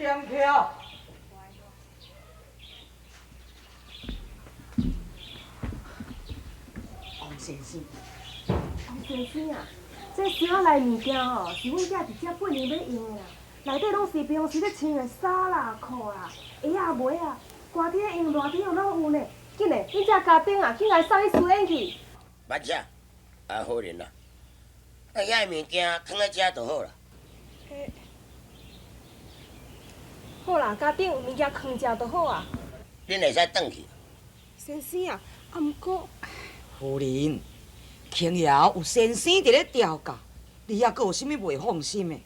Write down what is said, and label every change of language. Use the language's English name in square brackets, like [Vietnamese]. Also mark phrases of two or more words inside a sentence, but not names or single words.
[Min Nan Chinese] 了。王先生，王先生啊，这箱内物件吼，是阮囝一只8年要用的啦，内底拢是平时咧穿的衫啦、裤啦、鞋啊、袜啊，寒天用、热天用拢有呢。紧嘞，恁这家丁啊，紧来送去书院去。捌遮，啊好人啦，遐物件放在遮就好啦。好啦，家丁物件放遮就好啊。恁会使转去。先生啊，啊毋过，夫人，卿爷有先生伫咧调教，你还阁有啥物袂放心的？